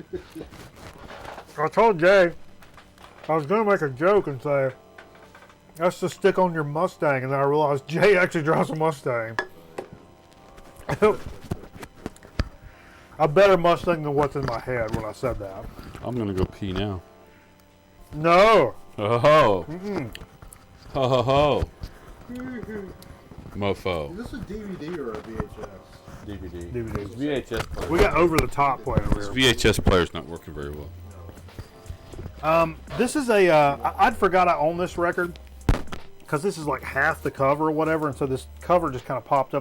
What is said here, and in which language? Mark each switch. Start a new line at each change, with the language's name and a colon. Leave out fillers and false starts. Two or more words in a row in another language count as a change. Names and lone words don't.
English: I told Jay I was going to make a joke and say, that's the stick on your Mustang, and then I realized Jay actually drives a Mustang. A better Mustang than what's in my head when I said that. I'm gonna go pee now. No. Oh ho. Ho ho ho. MOFO. Is this a DVD or a VHS? DVD. DVDs. VHS player. We got over the top player over here. VHS player's not working very well. This is a. I'd forgot I own this record because this is like half the cover or whatever, and so this cover just kind of popped up.